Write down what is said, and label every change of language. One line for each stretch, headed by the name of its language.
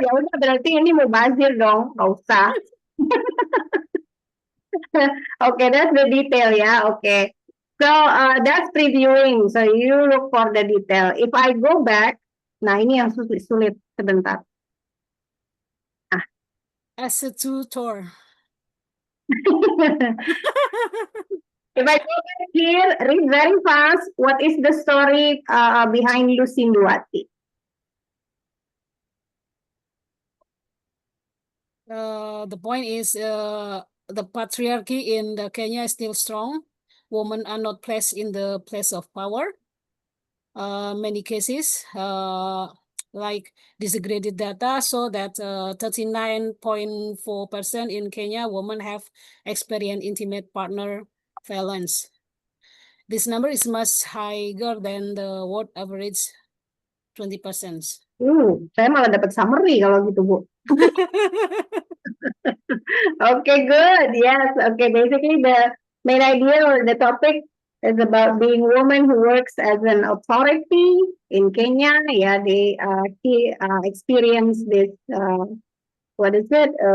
Indonesian: Ya udah berarti ini mau bazir dong, nggak usah.
English: Okay, that's the detail ya. Okay. So that's previewing. So you look for the detail. If I go back,
Indonesian: nah ini yang sulit sebentar.
English: As a tutor. If I go back here, read very fast. What is the story behind Lusin Duati? The point is the patriarchy in the Kenya is still strong. Women are not placed in the place of power. Many cases like disaggregated data show that 39.4% in Kenya women have experienced intimate partner violence. This number is much higher than the world average 20%.
Indonesian: Saya malah dapat summary kalau gitu, Bu.
English: Okay, good. Yes. Okay, basically the main idea or the topic is about being a woman who works as an authority in Kenya. Yeah, they experience this, what is it?